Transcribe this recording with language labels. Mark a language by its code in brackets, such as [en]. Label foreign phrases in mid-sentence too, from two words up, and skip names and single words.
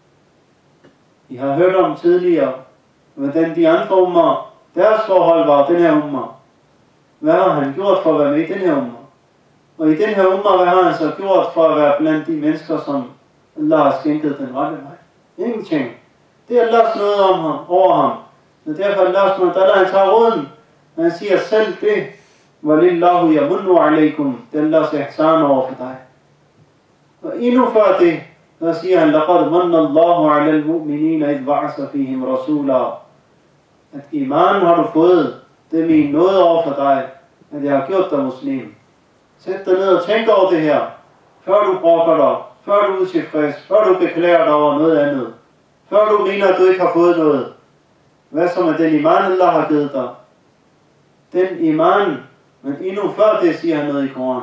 [da] I har hørt om tidligere, hvordan de andre ummer, deres forhold var den her umma. Hvad har han gjort for at være med i den her umma? Og i den her umma, hvad har han så gjort for at være blandt de mennesker, som Allah har skænket den rette vej? Ingenting. Det er Allahs noget om ham, over ham. Og derfor Allah [ar] سبحانه وتعالى, [da] han tager råden. Han siger selv det. [ar] ولله يمن عليكم. [da] Det er Allahs ihsan over for dig. Og endnu før det, så siger han, [ar] لقد من الله على المؤمنين إذ بعث فيهم رسولا. [da] At iman har du fået, det er min nåde over for dig, at jeg har gjort dig muslim. Sæt dig ned og tænk over det her, før du brokker dig, før du er utilfreds, før du beklager dig over noget andet, før du mener, at du ikke har fået noget. Hvad som er den iman, Allah har givet dig? Den iman, men endnu før det siger han noget i Koranen.